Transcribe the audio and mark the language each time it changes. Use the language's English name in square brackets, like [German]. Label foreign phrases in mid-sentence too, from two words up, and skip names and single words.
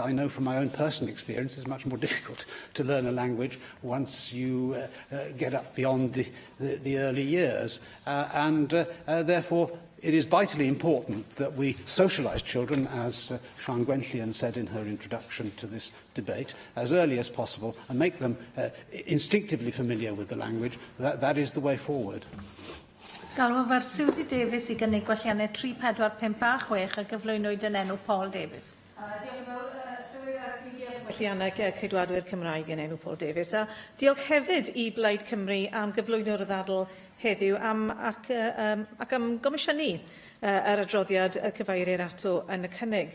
[English] I know from my own personal experience it's much more difficult to learn a language once you get up beyond the early years, and therefore it is vitally important that we socialise children, as Sian Gwenllian said in her introduction to this debate, as early as possible, and make them instinctively familiar with the language. That is the way forward. [Welsh] Galwaf Susie Davies I gynnig gwelliannau 3456 a gyflwynwyd yn enw Paul Davies. Gwelliannau Ceidwadwyr Cymraeg yn enw Paul Davies. A diolch hefyd I Blaid Cymru am gyflwyno'r ddadl heddiw ac am gomisiynu yr adroddiad y cyfeirir ato yn y cynnig.